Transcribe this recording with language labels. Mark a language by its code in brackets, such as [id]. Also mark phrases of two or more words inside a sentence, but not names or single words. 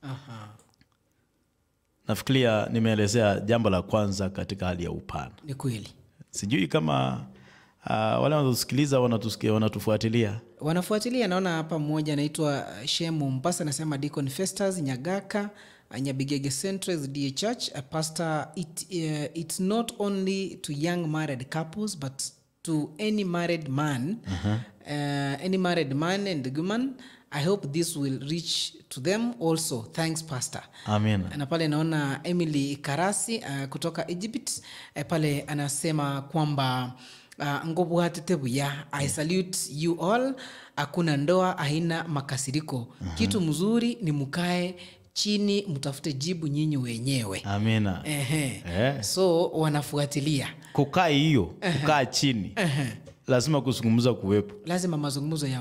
[sw] Nafikiria nimeelezea jambo la kwanza katika hali ya upana. Ni kweli. Sijui kama wale wanatusikiliza wanatufuatilia. Wanafuatilia, naona hapa mmoja anaitwa Shemu Mpasa anasema [en] Deacon Festus Nyagaka, Nyabigege Central DA Church, a pastor, it's not only to young married couples but to any married man, any married man and woman. I hope this will reach to them also. Thanks, Pastor. Amen. [sw] Na pale naona Emily Karasi kutoka Egypt. Pale anasema kwamba ngobu hatetebu ya [en] I salute you all. [sw] Hakuna ndoa haina makasiriko. Kitu mzuri ni mkae chini mtafute jibu nyinyi wenyewe. Amina. So wanafuatilia. Kukaa hiyo, kukaa chini. Lazima kuzungumza kuwepo. Lazima mazungumzo yao.